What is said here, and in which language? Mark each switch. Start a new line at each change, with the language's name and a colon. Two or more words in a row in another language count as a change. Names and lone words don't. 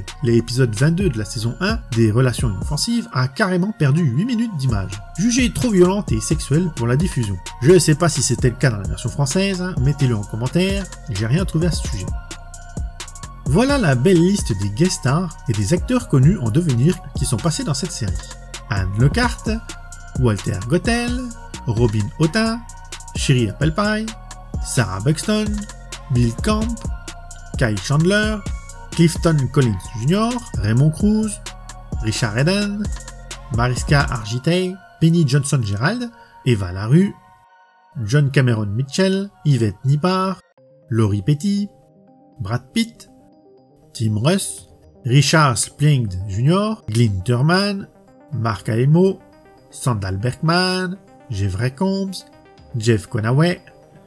French: L'épisode 22 de la saison 1, Des relations inoffensives, a carrément perdu 8 minutes d'image, jugée trop violente et sexuelle pour la diffusion. Je sais pas si c'était le cas dans la version française, mettez-le en commentaire, j'ai rien trouvé à ce sujet. Voilà la belle liste des
English: guest stars
French: et des acteurs connus en devenir qui sont passés dans cette série. Anne Lecarte, Walter Gottel, Robin Hautain, Sherry Appleby, Sarah Buxton, Bill Camp, Kyle Chandler, Clifton Collins Jr., Raymond Cruz, Richard Eden, Mariska Hargitay, Penny Johnson-Gerald, Eva LaRue, John Cameron Mitchell, Yvette Nippard, Laurie Petty, Brad Pitt, Tim Russ, Richard Splinged Jr., Glyn Turman, Mark Alemo, Sandal Berkman, Jeffrey Combs, Jeff Conaway,